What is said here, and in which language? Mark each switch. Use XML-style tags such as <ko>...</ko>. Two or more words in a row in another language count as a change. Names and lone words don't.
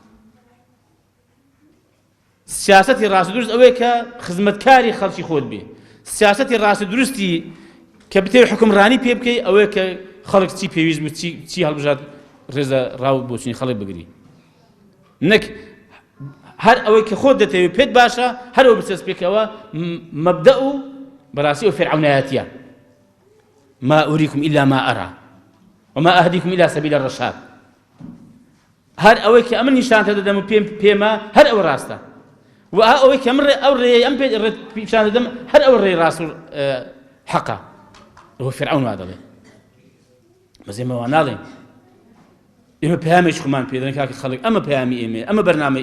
<ckb>سیاسەتی ڕاست و دروست ئەوەیە کە خزمەتکاری خەڵکی خۆت بێ سیاسەتی ڕاست و دروستی کە بتێ حکومڕانی پێ بکەی ئەوەیە کە خەڵک چی پێویست بوو چی هەڵبژات ڕێزە ڕاو بۆچنی خەڵک بگری نەک هەر ئەوەی کە خۆت دەتەوێت پێت باشە هەرەوە بچەسپ پێکەوە مەبدە و بەڕاستی ئەو فێرعەونایەتیە</ckb> <ar>ما أريكم إلا ما أرى وما أهديكم إلى سبيل الرشاد</ar> <ckb>هەر ئەوەی کە ئەمن نیشان دەدەم و پێمە هەر ئەوە ڕاستە و ئەوەی کە من ئەو ڕێی ئەم پیشان دەدەم هەر ئەو ڕێی ڕاست و حەقە ئەوە فێرعەون وا دەڵێ بەس ئێمە وا ناڵێن ئێمە پەیامێکی خۆمان پێ دەدەن کاکە خەڵک ئەمە پەیامی ئێمەیە ئەمە بەرنامەی</ckb>